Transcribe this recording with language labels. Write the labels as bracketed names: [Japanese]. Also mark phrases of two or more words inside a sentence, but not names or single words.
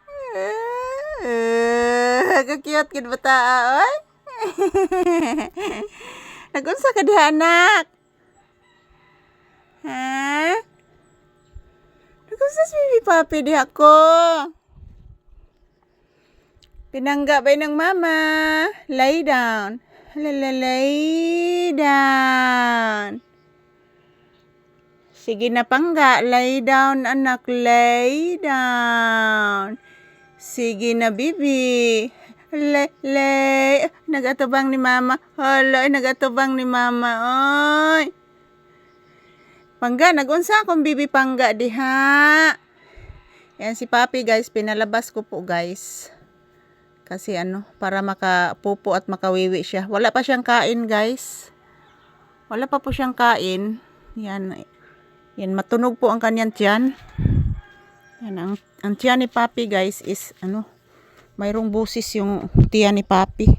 [Cebuano] Ka-cute kid bata, oy. Nagunsa ka diha, anak? Ha? Nagunsa si baby papi diha ko? [Filipino] Pinangga ba ng mama? [English] Lay down. Lay down. [Cebuano] Sige na pangga. [English] Lay down, anak. Lay down. [Cebuano] Sige na, bibi. Lay. Nagatubang ni mama. Hala, nagatubang ni mama. Oy. Pangga, nagunsa akong bibi pangga diha. [Filipino] Yan si papi, guys. Pinalabas ko po, guys. Kasi para makapupo at makawiwi siya. Wala pa siyang kain, guys. Wala pa po siyang kain. Yan, matunog po ang kanyang tiyan. Yan, ang tiyan ni papi, guys, is, mayroong busis yung tiyan ni papi.